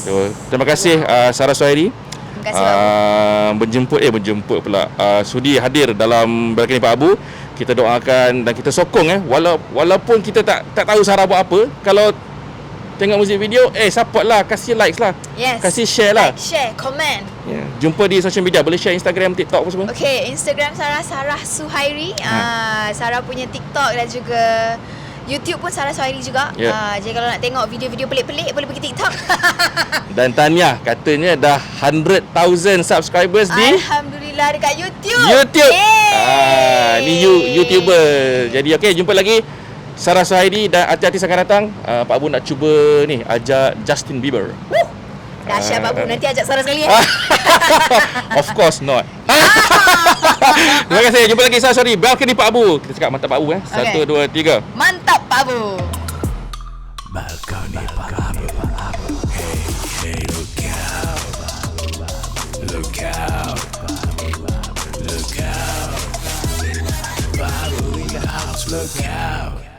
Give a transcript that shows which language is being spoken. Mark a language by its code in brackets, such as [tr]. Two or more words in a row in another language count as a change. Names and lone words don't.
[ms] So, terima kasih Sarah Suhairi. Terima kasih Berjemput pula. Sudi hadir dalam Balkoni Pak Abu. Kita doakan dan kita sokong walaupun kita tak tahu Sarah buat apa, kalau tengok muzik video, support lah, kasih likes lah. Yes. Kasih share lah. [en] Like, share, comment. [ms] Jumpa di [en] social media, [ms] boleh share Instagram, TikTok apa semua. Okay, Instagram Sarah Suhairi. Sarah punya TikTok dan juga YouTube pun Sarah Suhairi juga. Jadi kalau nak tengok video-video pelik-pelik, boleh pergi TikTok. Dan Tania katanya dah 100,000 subscribers di Alhamdulillah dekat YouTube. Ni YouTuber. Jadi jumpa lagi Sarah Suhairi, dan artis-artis akan datang. Pak Abu nak cuba ni ajak Justin Bieber. Dahsyat Pak Abu, nanti ajak Sarah sekali [en] Of course not. [ms] Terima kasih. Jumpa lagi Sarah Suhairi, Balkoni Pak Abu. Kita cakap mantap Pak Abu 1, 2, 3. Mantap Pak Abu. Balkoni Pak Abu. [en] Hey, look out. Look out. Look out. Pak Abu in the house, look out.